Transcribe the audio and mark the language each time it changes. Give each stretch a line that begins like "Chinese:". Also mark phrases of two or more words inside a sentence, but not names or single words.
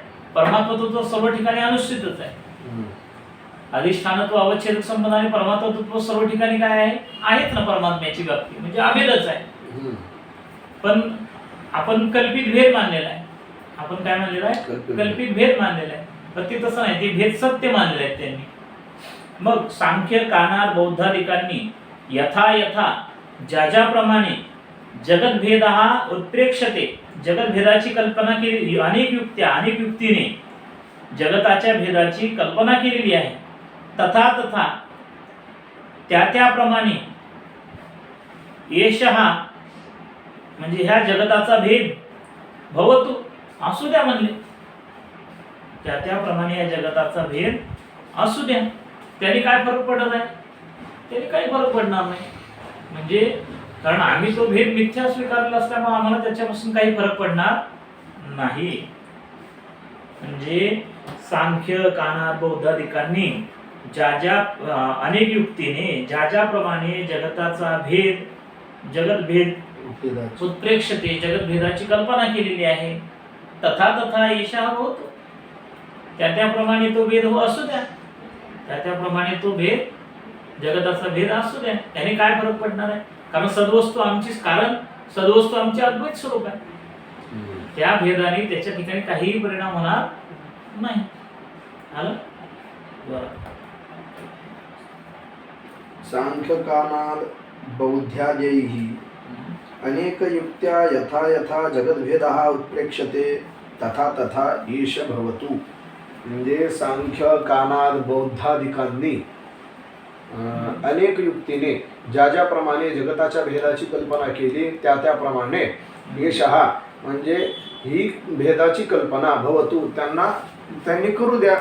Marathi: परमात्मत्व सर्व ठिकाणी अनुस्थितच आहे. अधिष्ठानत्व अवच्छेदक संबंध आणि परमात्मत्व सर्व ठिकाणी काय आहे? आहेत ना परमात्म्याची व्याप्ती, म्हणजे अभेदच आहे. पण आपण कल्पित भेद मानलेला आहे. आपण काय मानलेला आहे? कल्पित भेद मानलेला आहे. पण ते तसं नाही, ते भेद सत्य मानलेले आहेत त्यांनी. मग सांख्य कानाद बौद्धादिकांनी
Sanskrit: यथा यथा
Marathi: ज्याप्रमाणे जगत भेद हा उत्प्रेक्षते, जगत भेदाची कल्पना केली. अनेक युक्तीने जगताच्या भेदाची कल्पना केलेली आहे.
Sanskrit: तथा तथा
Marathi: त्याप्रमाणे एष म्हणजे ह्या जगताचा भेद भवतु असू द्या म्हणले. त्याप्रमाणे या जगताचा भेद असू द्या. त्याने काय फरक पडत आहे? त्याने काही फरक पडणार नाही. म्हणजे कारण आम्ही तो भेद मिथ्या स्वीकारला असल्यामुळे आम्हाला त्याच्यापासून काही फरक पडणार नाही. म्हणजे सांख्य कानाद बौद्धादिकांनी अनेक युक्तीने ज्याप्रमाणे जगताचा भेद, जगत भेद उत्प्रेक्षते, जगत भेदाची कल्पना केलेली आहे.
Sanskrit: तथा तथा एषा
Marathi: होतो, त्याप्रमाणे तो भेद हो असू द्या. त्याप्रमाणे तो भेद, जगताचा भेद असू द्या. त्याने काय फरक पडणार आहे? कारण सद्वस्तू आमची अद्वैत स्वरूप आहे. त्या भेदाने त्याच्या ठिकाणी काहीही परिणाम होणार नाही. आलं?
Sanskrit: सांख्य कानाद बौद्धाद्यैः अनेक युक्त्या यथा यथा जगद्भेदः उत्प्रेक्षते तथा तथा ईश भवतु.
Marathi: म्हणजे सांख्य कानाद बौद्धादिकांनी अनेक युक्तीने ज्याप्रमाणे जगताच्या भेदाची कल्पना केली त्याप्रमाणे येशः म्हणजे ही भेदाची कल्पना भवतु त्यांनी करू द्या.